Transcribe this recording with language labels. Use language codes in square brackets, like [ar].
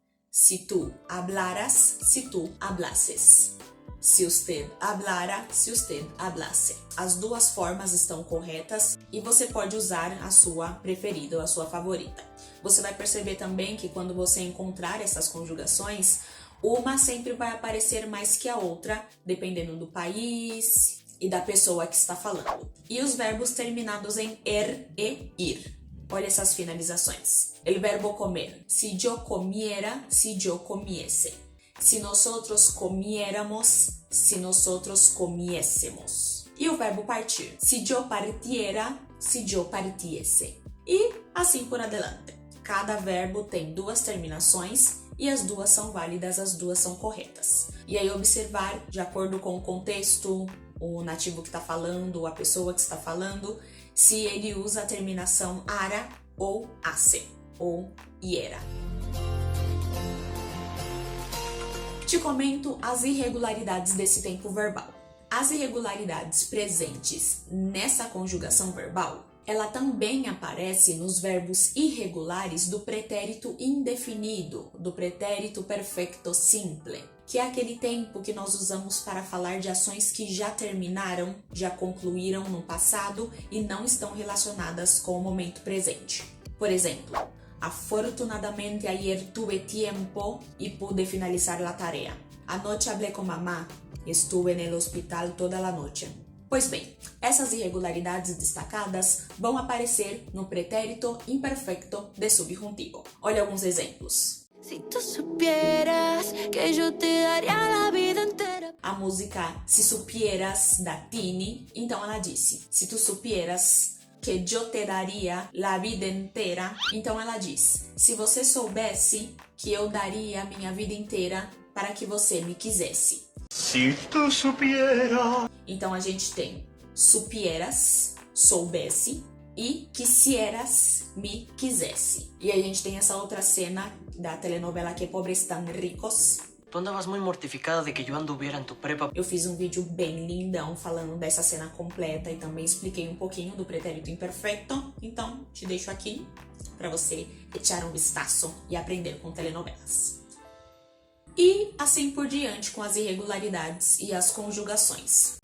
[es] Si tú hablaras, si tú hablases. Se usted hablara, se usted hablase. [pt] As duas formas estão corretas e você pode usar a sua preferida ou a sua favorita. Você vai perceber também que quando você encontrar essas conjugações, uma sempre vai aparecer mais que a outra, dependendo do país e da pessoa que está falando. E os verbos terminados em er e ir. Olha essas finalizações. [es] El verbo comer. Si yo comiera, si yo comiese. Si nosotros comiéramos, si nosotros comiésemos. [pt] E o verbo partir. [es] Si yo partiera, si yo partiese. [pt] E assim por adelante. Cada verbo tem duas terminações e as duas são válidas, as duas são corretas. E aí observar, de acordo com o contexto, o nativo que está falando, a pessoa que está falando, se ele usa a terminação ara ou hace, ou iera. Te comento as irregularidades desse tempo verbal. As irregularidades presentes nessa conjugação verbal, ela também aparece nos verbos irregulares do pretérito indefinido, do pretérito perfecto simple, que é aquele tempo que nós usamos para falar de ações que já terminaram, já concluíram no passado e não estão relacionadas com o momento presente. [es] Por exemplo, afortunadamente ayer tuve tiempo y pude finalizar la tarea. Anoche hablé con mamá, estuve en el hospital toda la noche. [pt] Pois bem, essas irregularidades destacadas vão aparecer no pretérito imperfecto de subjuntivo. Olha alguns exemplos. [es] Si tú supieras que yo te daría la vida entera. [pt] A música Se Supieras, da Tini, então ela disse, [es] se tu supieras que yo te daria la vida inteira, [pt] então ela diz, se você soubesse que eu daria a minha vida inteira para que você me quisesse. [es] Si tu supieras. [pt] Então a gente tem supieras, soubesse, e quisieras, me quisesse. E a gente tem essa outra cena da telenovela Que Pobres Tan Ricos. [es] Tú andabas muy mortificada de que yo anduviera en tu prepa. [pt] Eu fiz um vídeo bem lindão falando dessa cena completa e também expliquei um pouquinho do pretérito imperfecto. Então, te deixo aqui para você [es] echar um vistazo [pt] e aprender com telenovelas. E assim por diante com as irregularidades e as conjugações.